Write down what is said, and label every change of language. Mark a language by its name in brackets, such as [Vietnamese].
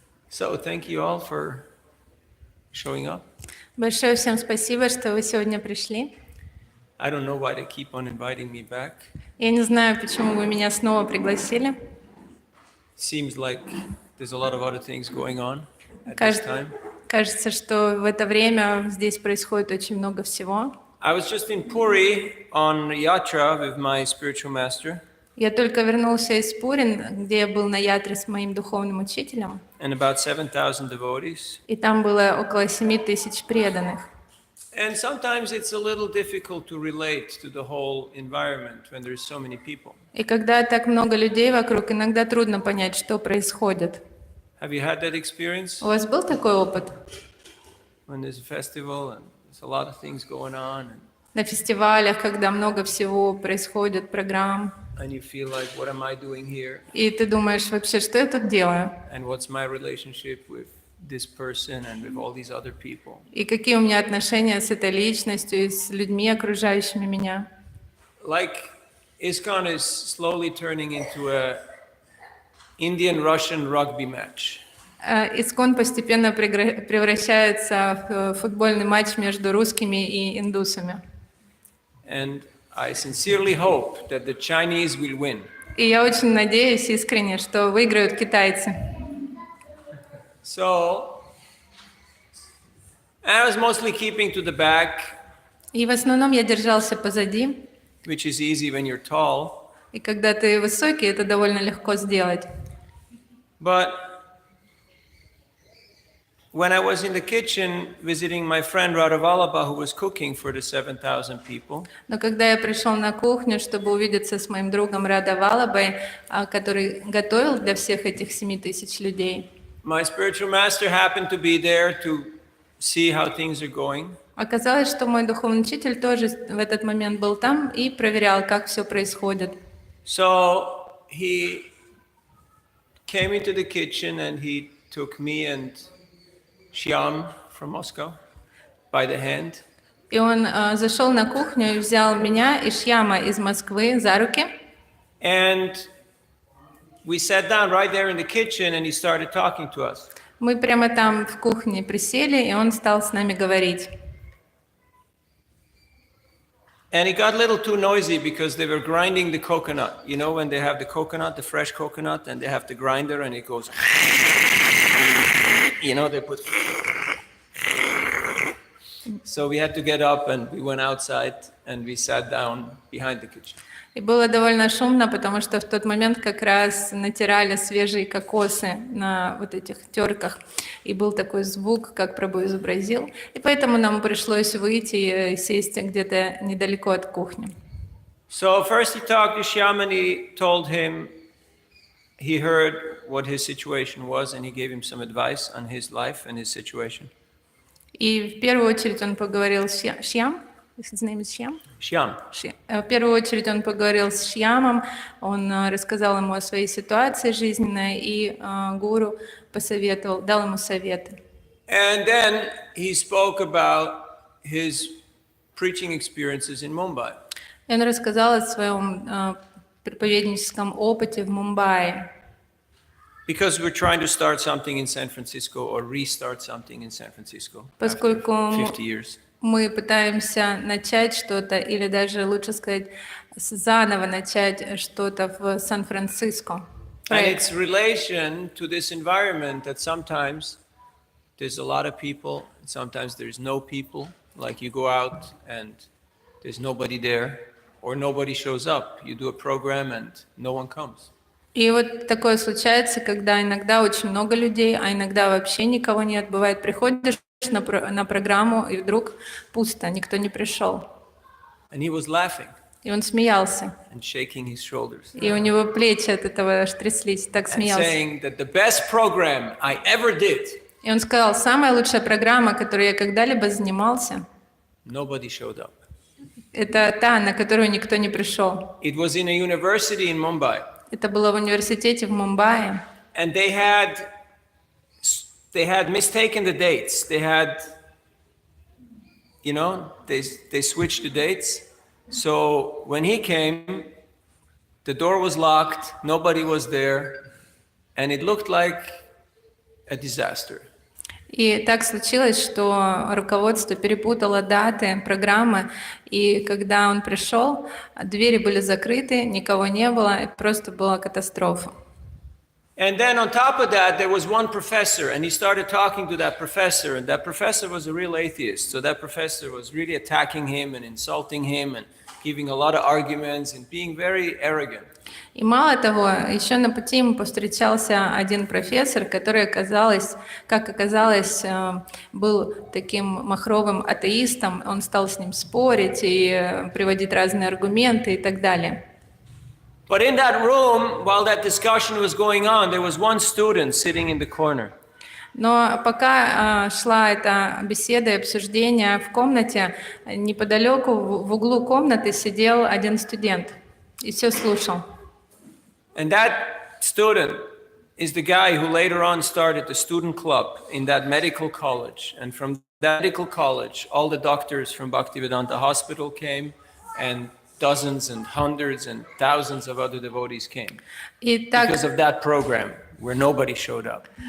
[English] So thank you all for showing up. [Russian] Большое всем спасибо, что вы сегодня пришли. [English] I don't know why they keep on inviting me back. [Russian] Я не знаю, почему вы меня снова пригласили. [English] Seems like there's a lot of other things going on at this time. [Russian] Кажется, что в это время здесь происходит очень много всего. [English] I was just in Puri on yatra with my spiritual master. [Russian] Я только вернулся из Пурин, где я был на ятре с моим духовным учителем. [English] And about 7,000 devotees. [Russian] И там было около 7000 преданных. [English] And sometimes it's a little difficult to relate to the whole environment when there's so many people. [Russian] И когда так много людей вокруг, иногда трудно понять, что происходит. [English] Have you had that experience? [Russian] У вас был такой опыт? [English] When there's a festival and there's a lot of things going on. [Russian] На фестивалях, когда много всего происходит, программ. [English] And you feel like, what am I doing here? [Russian] И ты думаешь, вообще, что я тут делаю? [English] And what's my relationship with this person and with all these other people? [Russian] И какие у меня отношения с этой личностью и с людьми, окружающими меня? [English] Like ISKCON is slowly turning into a Indian-Russian rugby match. [Russian] ИСККОН постепенно превращается в футбольный матч между русскими и индусами. [English] And I sincerely hope that the Chinese will win. [Russian] И я очень надеюсь искренне, что выиграют китайцы. [English] So, I was mostly keeping to the back, [Russian] И в основном я держался позади. [English] which is easy when you're tall. [Russian] И когда ты высокий, это довольно легко сделать. [English] But when I was in the kitchen visiting my friend Radhavalabha, who was cooking for the 7,000 people, [Russian] Но когда я пришел на кухню, чтобы увидеться с моим другом Рада Валабой, который готовил для всех этих 7,000 людей, [English] my spiritual master happened to be there to see how things are going. [Russian] оказалось, что мой духовный учитель тоже в этот момент был там и проверял, как все происходит. [English] So he came into the kitchen and he took me and Shyam from Moscow by the hand. [Russian] И он зашел на кухню и взял меня и Шьяма из Москвы за руки. [English] And we sat down right there in the kitchen and he started talking to us. [Russian] Мы прямо там в кухне присели, и он стал с нами говорить. [English] And it got a little too noisy because they were grinding the coconut. You know, when they have the coconut, the fresh coconut, and they have the grinder and it goes, you know, they put. So we had to get up and we went outside and we sat down behind the kitchen. [Russian] И было довольно шумно, потому что в тот момент как раз натирали свежие кокосы на вот этих терках. И был такой звук, как Прабху изобразил. И поэтому нам пришлось выйти и сесть где-то недалеко от кухни. [English] So first he talked to Shyam and he told him he heard what his situation was and he gave him some advice on his life and his situation. [Russian] И в первую очередь он поговорил с Шьям. [English] His name is Shyam? Shyam. [Russian] В первую очередь он поговорил с Шьямом, он рассказал ему о своей ситуации жизненной, и гуру посоветовал, дал ему советы. [English] And then he spoke about his preaching experiences in Mumbai. [Russian] И он рассказал о своем проповедническом опыте в Мумбаи. [English] Because we're trying to start something in San Francisco or restart something in San Francisco [Russian] Поскольку [English] after 50 years. [Russian] Мы пытаемся начать что-то, или даже лучше сказать, заново начать что-то в Сан-Франциско. [English] And its relation to this environment that sometimes there's a lot of people, and sometimes there's no people. Like you go out and there's nobody there, or nobody shows up. You do a program and no one comes. [Russian] И вот такое случается, когда иногда очень много людей, а иногда вообще никого нет. Бывает, приходишь на программу, и вдруг пусто, никто не пришел. [English] And he was laughing [Russian] И он смеялся. [English] and shaking his shoulders. [Russian] И у него плечи от этого аж тряслись, так [English] And [Russian] смеялся. [English] saying that the best program I ever did, [Russian] И он сказал, самая лучшая программа, которой я когда-либо занимался, [English] nobody showed up. [Russian] это та, на которую никто не пришел. [English] It was in a university in Mumbai. [Russian] Это было в университете в Мумбаи. [English] And they had mistaken the dates. They had, you know, they switched the dates. So when he came, the door was locked, nobody was there, and it looked like a disaster. [Russian] И так случилось, что руководство перепутало даты программы, и когда он пришел, двери были закрыты, никого не было, и просто была катастрофа. [English] And then on top of that, there was one professor, and he started talking to that professor, and that professor was a real atheist. So that professor was really attacking him and insulting him and giving a lot of arguments and being very arrogant. [Russian] И мало того, еще на пути ему повстречался один профессор, который, как оказалось, был таким махровым атеистом. Он стал с ним спорить и приводить разные аргументы и так далее. [English] But in that room, while that discussion was going on, there was one student sitting in the corner. [Russian] Но пока шла эта беседа и обсуждение в комнате, неподалеку в углу комнаты сидел один студент и все слушал. [English] And that student is the guy who later on started the student club in that medical college. And from that medical college, all the doctors from Bhaktivedanta Hospital came, and dozens and hundreds and thousands of other devotees came because of that program where nobody showed up.